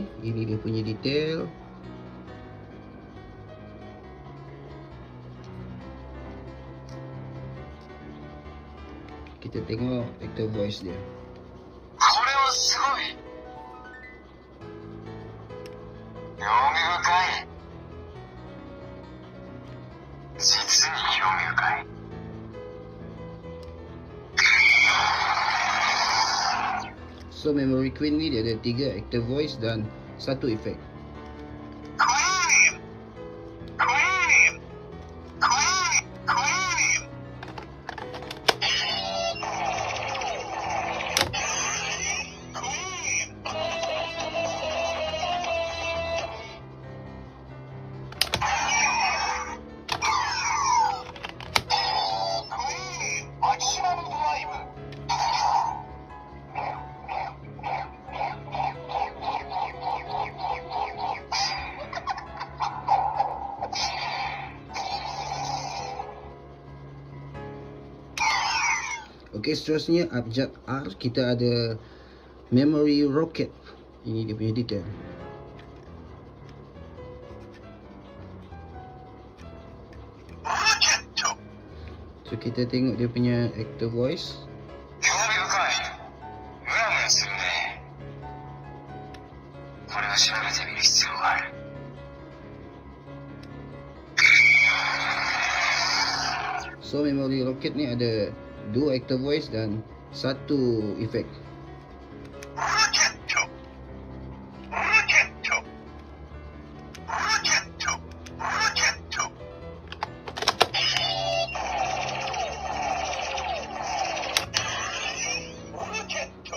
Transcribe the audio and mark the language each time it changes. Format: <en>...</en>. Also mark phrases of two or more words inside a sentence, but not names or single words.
<ms>Ini dia punya detail. Kita tengok</ms> <en>actor voice</en> <ms>dia.</ms> <ja>これはすごい。興味深い。実に興味深い。</ja> <ms>So Memory Queen ni dia ada 3</ms> <en>actor voice</en> <ms>dan 1 efek. Queen! Queen! Queen! Queen! Queen! Queen!</ms> <en>Maximum Drive!</en> <ms>Okey, seterusnya abjad R kita ada Memory Rocket. Ini dia punya detail. Rocket! So kita tengok dia punya</ms> <en>actor voice.</en> <ja>興味深い。ムラムラするね。これは調べてみる必要がある。</ja> <ms>So Memory Rocket ni ada 2</ms> <en>actor voice</en> <ms>dan 1 efek. Rocket! Rocket! Rocket! Rocket! Rocket!</ms>